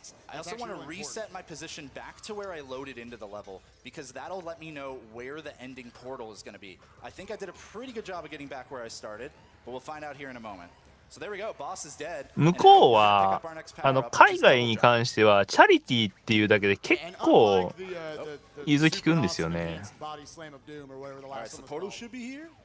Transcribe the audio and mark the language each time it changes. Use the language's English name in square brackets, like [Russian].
[English] I also want to reset my position back to where I loaded into the level because that'll let me know where the ending portal is going to be. I think I did a pretty good job of getting back where I started, but we'll find out here in a moment. So there we go. Boss is dead. [Japanese] 向こうは海外に関してはチャリティーっていうだけで結構融通きくんですよね。 [English] Alright, so the portal should be here?